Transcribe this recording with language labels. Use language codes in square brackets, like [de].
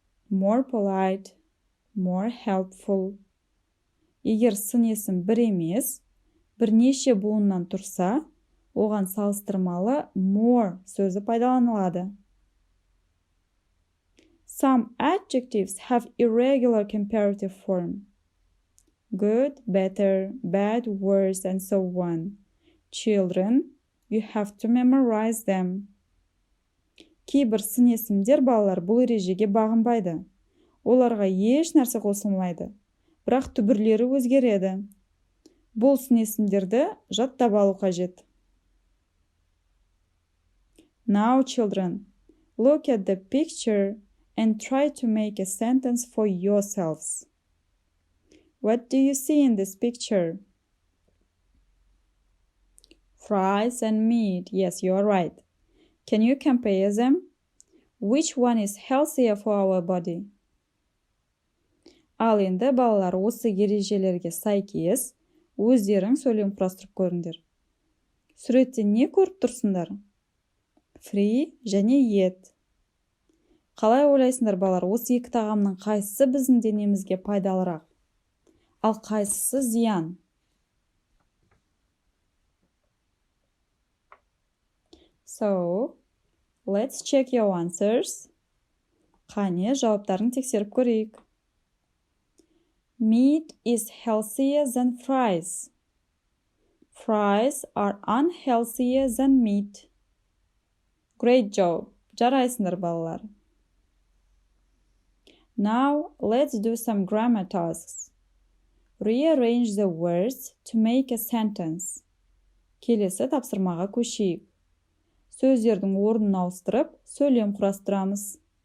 [en] More polite, more helpful. [kk] Егер сын есім бір емес, бірнеше буыннан тұрса, оған салыстырмалы more сөзі пайдаланылады. [en] Some adjectives have irregular comparative form. Good, better, bad, worse, and so on. Children, you have to memorize them. [kk] Кейбір сын есімдер балалар бұл ережеге бағынбайды. Оларға еш нәрсе қосылмайды, бірақ түбірлері өзгереді. Бұл сын есімдерді жаттап алу қажет. [en] Now, children, look at the picture and try to make a sentence for yourselves. What do you see in this picture? fries and meat. Yes, you are right. Can you compare them? Which one is healthier for our body? [kk] Ал енді балалар осы ережелерге сәйкес өздерің сөйлем құрастырып көріңдер. Суретте не көріп тұрсыңдар? Free және ет. Қалай ойлайсыңдар балалар, осы екі тағамның қайсысы біздің денемізге пайдалырақ? Ал қайсысы зиян? [en] So, let's check your answers. [kk] Қане, жауаптарын тексеріп көрейік. [en] Meat is healthier than fries. Fries are unhealthier than meat. Great job. [kk] Жарайсыңдар балалар. [en] Now, let's do some grammar tasks. Rearrange the words to make a sentence. [kk] Келесі тапсырмаға көшейік. Сөздердің орнын ауыстырып, сөйлем құрастырамыз.